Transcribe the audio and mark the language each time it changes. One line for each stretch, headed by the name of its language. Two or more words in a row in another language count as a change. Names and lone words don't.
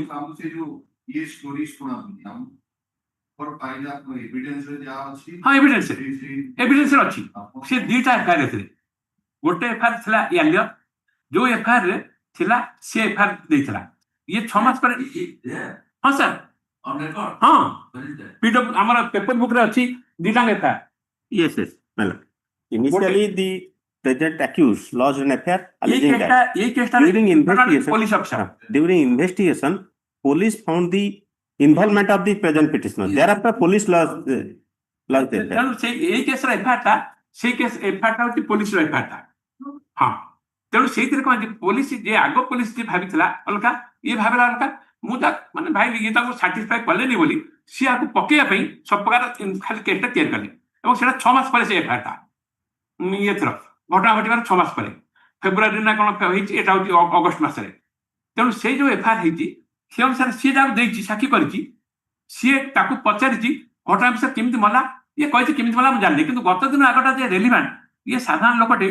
Odia: ସେ ଯୋଉ ଇଏ ଷ୍ଟୋରି ଶୁଣାନ୍ତି ଖବର ପାଇଲା ଏଭିଡେନ୍ସରେ ଯାହା ଅଛି ହଁ ଏଭିଡେନ୍ସରେ ଅଛି ସେ ଦିଟା ଏଫଆଇଆର ଏଥିରେ ଗୋଟେ ଏଫଆଇଆର ଥିଲା ୟାଲିୟର ଯୋଉ ଏଫଆଇଆର ରେ ଥିଲା ସେ ଏଫଆଇଆର ଦେଇଥିଲା ଇଏ 6 ମାସ ପରେ ହଁ ସାର୍
English: on record.
Odia: ହଁ
English: Where is that?
Odia: PW ଆମର
English: paper book
Odia: ରେ ଅଛି ଦିଟା ଏଫଆଇଆର
English: Yes, my lord. Initially, the present accused lodged an affair alleging that
Odia: ଏଇ କେସଟା
English: during investigation, police officer during investigation, police found the involvement of the present petitioner. Thereafter, police lodged the affair.
Odia: ତେଣୁ ସେଇ ଏଇ କେସର ଏଫଆଇଆର ଟା ସେଇ କେସ ଏଫଆଇଆର ଟା ହଉଛି ପୋଲିସର ଏଫଆଇଆର ଟା ହଁ ତେଣୁ ସେଇଥିରେ କଣ ପୋଲିସ ଯେ ଆଗ ପୋଲିସ ଯିଏ ଭାବିଥିଲା ଅଲଗା ଇଏ ଭାବିଲା ଅଲଗା ମୁଁ ତା ମାନେ ଭାଇ ଇଏ ତାକୁ ସାଟିସ୍ଫାଇ କଲେନି ବୋଲି ସିଏ ଆକୁ ପକେଇବା ପାଇଁ ସବୁ ପ୍ରକାର ଖାଲି କେସଟା ତିଆରି କଲେ ଏବଂ ସେଟା 6 ମାସ ପରେ ସେ ଏଫଆଇଆର ଟା ଏଥର ଘଟଣା ଘଟିବାର 6 ମାସ ପରେ ଫେବୃଆରୀ ନା କଣ ହେଇଛି ଏଟା ହଉଛି ଅଗଷ୍ଟ ମାସରେ ତେଣୁ ସେଇ ଯୋଉ ଏଫଆଇଆର ହେଇଛି ସେ ଅନୁସାରେ ସିଏ ଯାହାକୁ ଦେଇଛି ସାକ୍ଷୀ କରିଛି ସିଏ ତାକୁ ପଚାରିଛି ଘଟଣା ବିଷୟରେ କେମିତି ମଲା ଇଏ କହିଛି କେମିତି ମଲା ମୁଁ ଜାଣିନି କିନ୍ତୁ ଗତ ଦିନ ଆଗଟା ଯେ ରେଲିଭାଣ୍ଟ ଇଏ ସାଧାରଣ ଲୋକଟେ